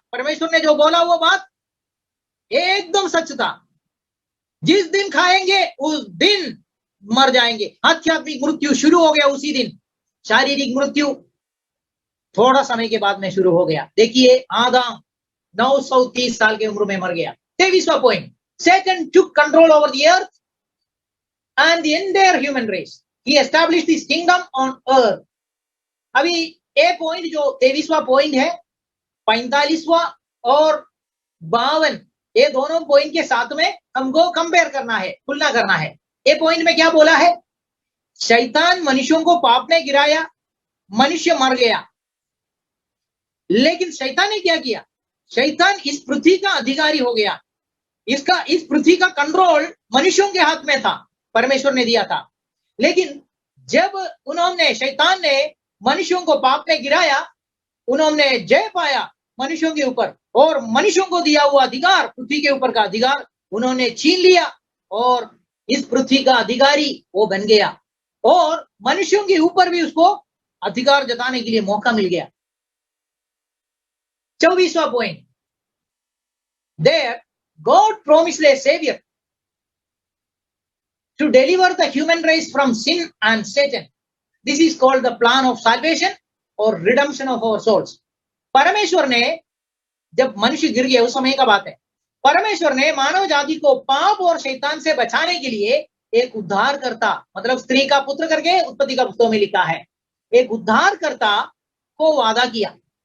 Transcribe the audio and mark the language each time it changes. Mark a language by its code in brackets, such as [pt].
[hi] परमेश्वर ने जो बोला वो बात एकदम सच था, जिस दिन खाएंगे उस दिन मर जाएंगे। आध्यात्मिक मृत्यु शुरू हो गया उसी दिन। शारीरिक मृत्यु थोड़ा समय के बाद में शुरू हो गया। देखिए, आदम 930 साल की उम्र में मर गया। 23वां point, [en] Satan took control over the earth and the entire human race. He established his kingdom on earth. [hi] अभी ए पॉइंट जो 23वां पॉइंट है, 45वां और 52, ये दोनों पॉइंट के साथ में हमको कंपेयर करना है, तुलना करना है। ये पॉइंट में क्या बोला है? शैतान मनुष्यों को पाप में गिराया, मनुष्य मर गया। लेकिन शैतान ने क्या किया? शैतान इस पृथ्वी का अधिकारी हो गया। इस पृथ्वी का कंट्रोल मनुष्यों के हाथ में था, परमेश्वर ने दिया था। लेकिन जब शैतान ने मनुष्यों को पाप में गिराया, उन्होंने जय पाया मनुष्यों के ऊपर और मनुष्यों को दिया हुआ अधिकार, पृथ्वी के ऊपर का अधिकार उन्होंने छीन लिया और इस पृथ्वी का अधिकारी वो बन गया और मनुष्यों के ऊपर भी उसको अधिकार जताने के लिए मौका मिल गया। 24वां point, [en] There God promised a saviour to deliver the human race from sin and Satan. This is called the plan of salvation or redemption of our souls. [hi] परमेश्वर ने, जब मनुष्य गिर गया उस समय का बात है, परमेश्वर ने मानव जाति को पाप और शैतान से बचाने के लिए एक उद्धारकर्ता, मतलब स्त्री का पुत्र करके उत्पत्ति का पुस्तक में लिखा है, एक उद्धारकर्ता को वादा किया।